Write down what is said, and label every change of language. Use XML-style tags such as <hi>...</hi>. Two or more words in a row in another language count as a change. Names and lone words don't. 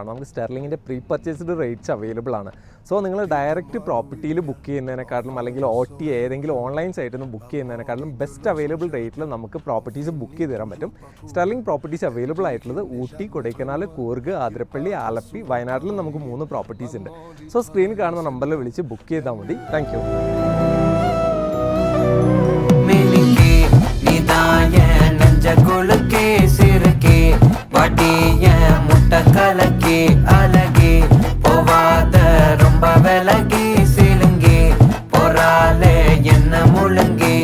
<ml>നമുക്ക് സ്റ്റെർലിങ്ങിൻ്റെ</ml> <en>pre purchased rates available</en> <ml>ആണ്. സോ നിങ്ങൾ</ml> <en>direct propertyil</en> <ml>ബുക്ക് ചെയ്യുന്നതിനെക്കാട്ടിലും അല്ലെങ്കിൽ OT ഏതെങ്കിലും</ml> <en>online siteil</en> <ml>നിന്ന് ബുക്ക് ചെയ്യുന്നതിനെക്കാട്ടിലും</ml> <en>best available rateil</en> <ml>നമുക്ക് പ്രോപ്പർട്ടീസ് ബുക്ക് ചെയ്ത് തരാൻ പറ്റും. സ്റ്റെർലിംഗ്</ml> <en>properties available</en> <ml>ആയിട്ടുള്ളത് ഊട്ടി, കൊടൈക്കനാൽ, കൂർഗ്, ആതിരപ്പള്ളി, ആലപ്പി, വയനാട്ടിലും നമുക്ക് 3 പ്രോപ്പർട്ടീസ് ഉണ്ട്. സോ സ്ക്രീനിൽ കാണുന്ന നമ്പറിൽ വിളിച്ച് ബുക്ക് ചെയ്താൽ മതി.</ml> <en>thank you.</en> <ta>முட்டை கலக்கி அழகி போவாத ரொம்ப விலகி சிலுங்கி பொறாலே என்ன முழுங்கி</ta>